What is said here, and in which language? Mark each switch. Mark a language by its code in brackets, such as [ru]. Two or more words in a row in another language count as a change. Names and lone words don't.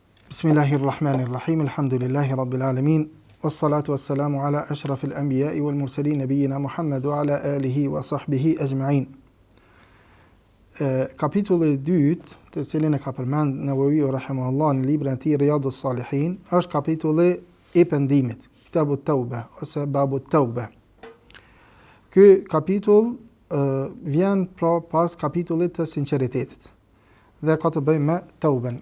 [ar] بسم الله الرحمن الرحيم الحمد لله رب العالمين والصلاة والسلام على أشرف الأنبياء والمرسلين نبينا محمد وعلى آله وصحبه أجمعين. [sq] Kapitulli i dytë, të cilin e ka përmend Nawawi rahimahullah në librin e tij Riyadhus Salihin, është kapitulli i pendimit, [ar] كتاب التوبة [sq] ose [ar] باب التوبة. [sq] Ky kapitull vjen pas kapitullit të sinqeritetit dhe ka të bëjë me tauben.